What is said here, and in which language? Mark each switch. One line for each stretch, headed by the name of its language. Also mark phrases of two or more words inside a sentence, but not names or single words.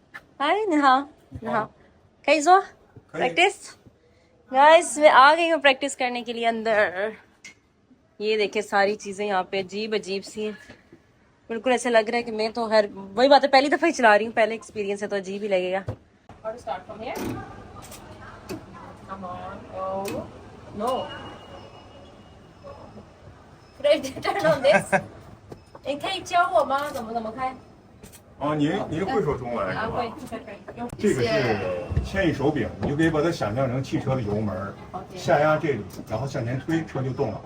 Hindi: हाय नहा कैसो प्रैक्टिस। गाइस मैं आ गई हूँ प्रैक्टिस करने के लिए अंदर। ये देखे सारी चीजें यहाँ पे अजीब अजीब सी हैं। बिल्कुल ऐसे लग रहा है कि मैं तो हर वही बात है, पहली दफा ही चला रही हूँ, पहले एक्सपीरियंस है तो अजीब ही लगेगा।
Chinese: 您会说中文是吧？这个是牵引手柄，你就可以把它想象成汽车的油门，下压这里，然后向前推，车就动了。